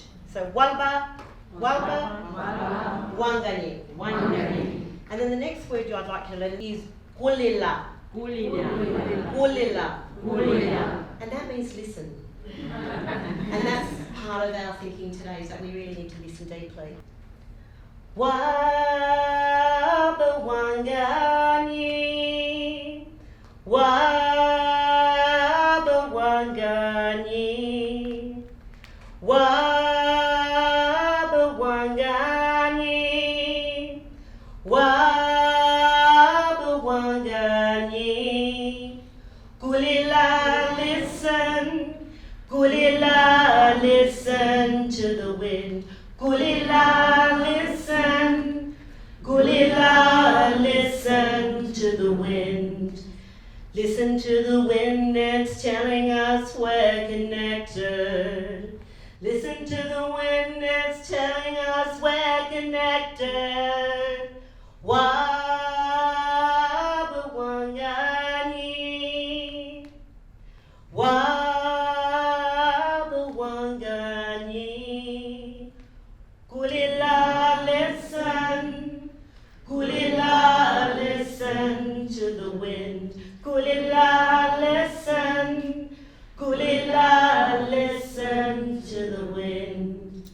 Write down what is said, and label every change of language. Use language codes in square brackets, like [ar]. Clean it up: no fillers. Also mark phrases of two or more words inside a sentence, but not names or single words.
[wrh] So Walba, Wanganye. [en] And then the next word I'd like you to learn is Gulila. And that means listen. And that's part of our thinking today, is that we really need to listen deeply. [wrh] Waba wangani, waba wangani, waba wangani, waba wangani. [en] Gulila, listen. Gulila, listen to the wind. Gulila, listen. Gulila, listen to the wind. Listen to the wind, it's telling us we're connected. Listen to the wind, it's telling us we're connected. [wrh] Waba wangani, waba wangani. [en] Gulila, listen. Gulila, listen to the wind. Gulila, listen. Gulila, listen to the wind.